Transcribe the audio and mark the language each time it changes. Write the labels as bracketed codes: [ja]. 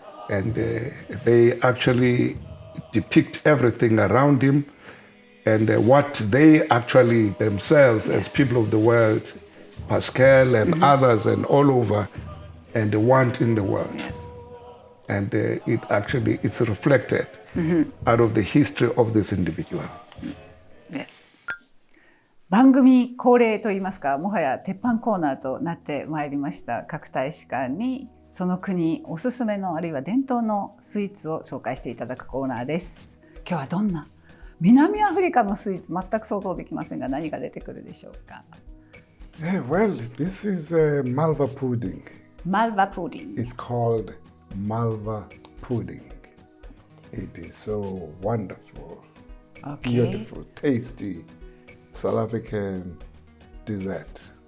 [en] And they actually depict everything around him, and what they actually themselves, as people of the world, Pascal and others and all over, and want in the world. Yes. And it's reflected out of the history of this individual. Yes. [ja] 番組恒例といいますか、もはや鉄板コーナーとなってまいりました。各大使館にその国おすすめのあるいは伝統のスイーツを紹介していただくコーナーです。今日はどんな南アフリカのスイーツ、全く想像できませんが、何が出てくるでしょうか。 [en] Well, this is Malva pudding. Malva pudding. It's called Malva pudding. It is so wonderful, beautiful, tasty South African dessert.